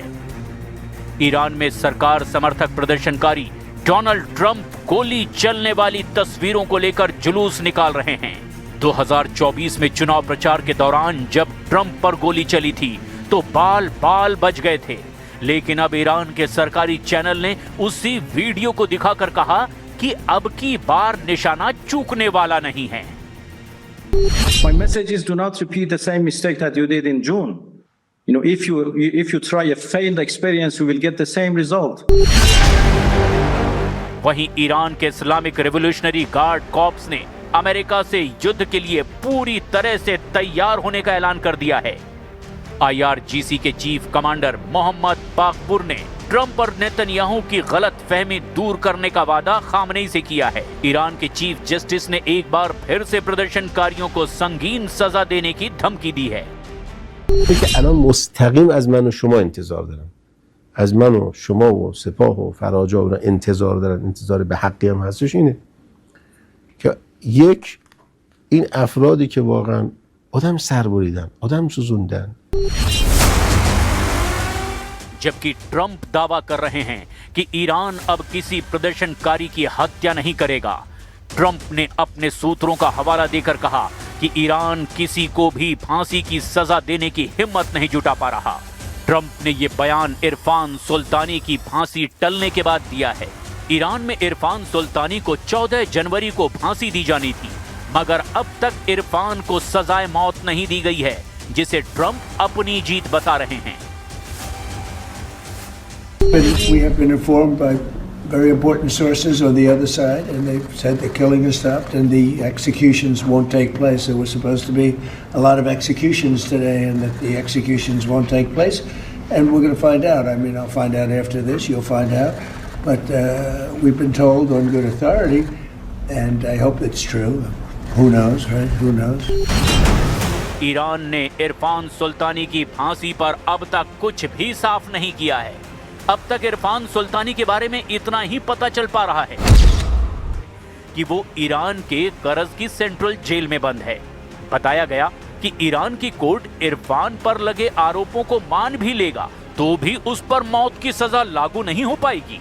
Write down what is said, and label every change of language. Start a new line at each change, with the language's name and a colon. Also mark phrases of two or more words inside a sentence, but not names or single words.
Hindi: ईरान में सरकार समर्थक प्रदर्शनकारी डोनाल्ड ट्रंप गोली चलने वाली तस्वीरों को लेकर जुलूस निकाल रहे हैं। 2024 में चुनाव प्रचार के दौरान जब ट्रंप पर गोली चली थी तो बाल बाल बच गए थे, लेकिन अब ईरान के सरकारी चैनल ने उसी वीडियो को दिखाकर कहा कि अब की बार निशाना चूकने वाला नहीं है।
English: My message is do not repeat the same mistake that you did in June. You know, if you try a failed experience, you will get the same result.
Hindi: वहीं ईरान के इस्लामिक रिवॉल्यूशनरी गार्ड कॉर्प्स ने अमेरिका से युद्ध के लिए पूरी तरह से तैयार होने का ऐलान कर दिया है। IRGC के
English: chief commander
Hindi: मोहम्मद बाकपुर ने ट्रंप और नेतन्याहू की गलत फहमी दूर करने का वादा खामनेई से किया है। ईरान के
English: chief justice
Hindi: ने एक बार फिर से प्रदर्शनकारियों को संगीन सजा देने की धमकी दी है।
Persian: الان مستقیم از من و شما انتظار دارن، از من و شما و سپاه و فراجا و انتظار دارن، انتظار به حقی هم هستش اینه که یک این افرادی که واقعا آدم سربریدن، آدم سوزوندن.
Hindi: जबकि ट्रंप दावा कर रहे हैं कि ईरान अब किसी प्रदर्शनकारी की हत्या नहीं करेगा। ट्रंप ने अपने सूत्रों का हवाला देकर कहा कि ईरान किसी को भी फांसी की सजा देने की हिम्मत नहीं जुटा पा रहा। ट्रंप ने ये बयान इरफान सुल्तानी की फांसी टलने के बाद दिया है। ईरान में इरफान सुल्तानी को 14 जनवरी को फांसी दी जानी थी, मगर अब तक इरफान को सजाए मौत नहीं दी गई है, जिसे ट्रंप अपनी जीत बता रहे हैं।
English: We have been informed by very important sources on the other side, and they've said the killing has stopped and the executions won't take place. There were supposed to be a lot of executions today, and that the executions won't take place. And we're going to find out. I mean, I'll find out after this. You'll find out. But we've been told on good authority, and I hope it's true. Who knows, right? Who knows?
Hindi: ईरान ने इरफान सुल्तानी की फांसी पर अब तक कुछ भी साफ नहीं किया है। अब तक इरफान सुल्तानी के बारे में इतना ही पता चल पा रहा है कि वो ईरान के करज की
English: central jail
Hindi: में बंद है। बताया गया कि ईरान की कोर्ट इरफान पर लगे आरोपों को मान भी लेगा तो भी उस पर मौत की सजा लागू नहीं हो पाएगी।